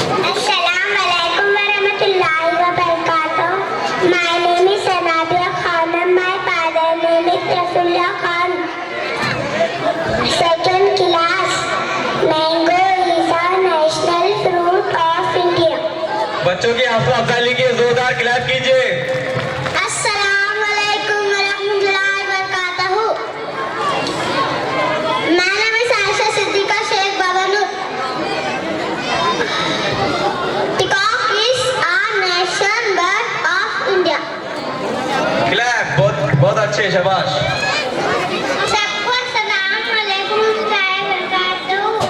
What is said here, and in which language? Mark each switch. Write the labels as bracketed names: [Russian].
[Arabic] Assalamu alaikum wa rahmatullahi wa barakatuh. [English] My name is Sanadia Khanum. My father name is Rasulullah Khan. Second class. Mango is a national fruit of India. [Hindi] बच्चों की हौसला अफजाई की जोरदार clap कीजिए। [Arabic] Assalamu alaikum wa rahmatullahi wa barakatuh. [English] My name is Aisha Siddiqa Sheikh Babanur. Peacock is a nation bird of India. [Hindi] Clap, बहुत बहुत अच्छे, शाबाश। सबको [Arabic] अस्सलाम वालेकुम रहमतुल्लाहि व बरकातहू।